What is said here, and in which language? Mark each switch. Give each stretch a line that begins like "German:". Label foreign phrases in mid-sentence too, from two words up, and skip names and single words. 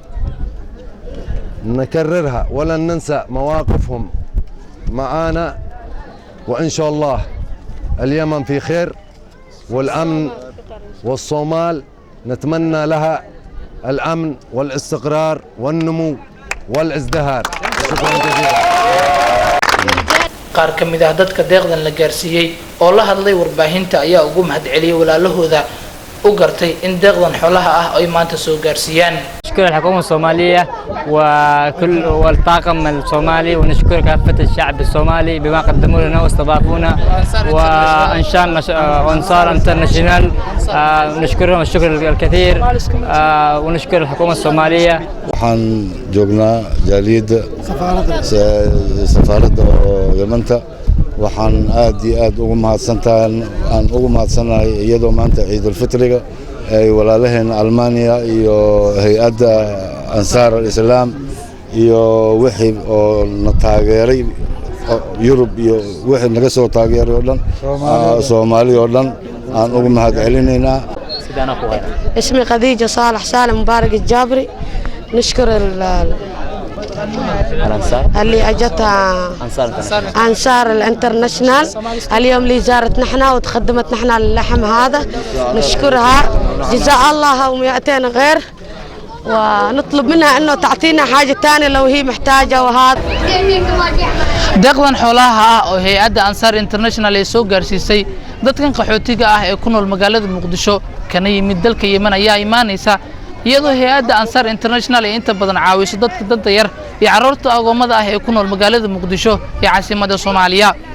Arabic: نكررها ولن ننسى مواقفهم معانا، وإن شاء الله اليمن في خير والأمن، والصومال نتمنى لها الأمن والاستقرار والنمو والازدهار. شكرا جزيلا.
Somali: qaar ka mid ah dadka deeqdan la gaarsiiyey oo la hadlay warbaahinta ayaa ugu mahadceliyay walaalahooda u gartay in deeqdan xoolaha ah ay maanta soo gaarsiiyaan.
Arabic: نشكر الحكومة الصومالية وكل والطاقم الصومالي، ونشكر كافة الشعب الصومالي بما قدموا لنا واستضافونا، وأنصار انترناشونال نشكرهم الشكر الكثير، ونشكر الحكومة الصومالية.
Somali: waxaan joognaa jaaliyadda safaaradda Yemanta. waxaan aad iyo aad ugu mahadsanahay iyadoo maanta ciidul fitriga ay walaalaheena Almaaniya iyo hay'adda Ansaar al-Islaam iyo wixii oo na taageeray Yurub iyo wixii naga soo taageeray oo dhan Soomaali oo dhan aan ugu mahadcelinaynaa.
Arabic: اسمي خديجة صالح سالم مبارك الجابري. نشكر اللي اجتها انصار الانترناشنال اليوم اللي زارتنا احنا وتخدمت احنا اللحم هذا، نشكرها جزاء الله و200 غير، ونطلب منها انه تعطينا حاجه ثانيه لو هي محتاجه. وهذا
Somali: deeqdan xoolaha ah oo hay'adda Ansaar International ay soo gaarsiisay dadkan qaxootiga ah ee ku nool magaalada Muqdisho kana yimid dalka Yemen ayaa imaanaysa iyadoo hay'adda Ansaar International ay inta badan caawiso dadka danta yar iyo carruurta agoomada ah ee ku nool magaalada Muqdisho ee caasimadda Soomaaliya.